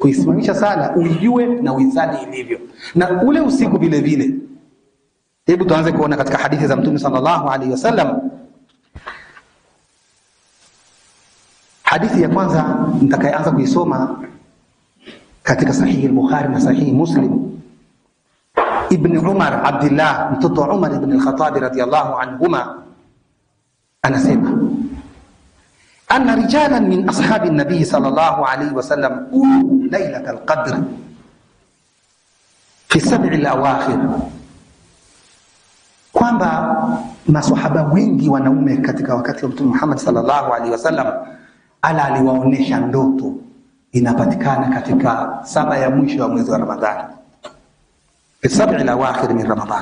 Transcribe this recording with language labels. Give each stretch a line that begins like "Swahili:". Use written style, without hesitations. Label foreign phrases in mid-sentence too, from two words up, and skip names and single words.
Swahili: kuisimamisha sala uijue na uisali ilivyo. Na ule usiku vile vile, hebu tuanze kuona katika hadithi za Mtume
Arabic: صلى الله عليه وسلم.
Swahili: Hadithi ya kwanza nitakayeanza kuisoma katika sahihi al-Bukhari na sahihi Muslim. Ibn Umar Abdullah mtoto Umar ibn al-Khattab
Arabic: رضي الله عنهما
Swahili: anasema
Arabic: أن رجالا من أصحاب النبي صلى الله عليه وسلم قالوا ليلة القدر في السبع الأواخر,
Swahili: kwamba maswahaba wengi wanaume katika wakati wa Mtume Muhammad
Arabic: صلى الله عليه وسلم
Swahili: aliwaonesha ndoto inapatikana katika 7 ya mwisho wa mwezi wa Ramadhani,
Arabic: في السبع الأواخر من رمضان.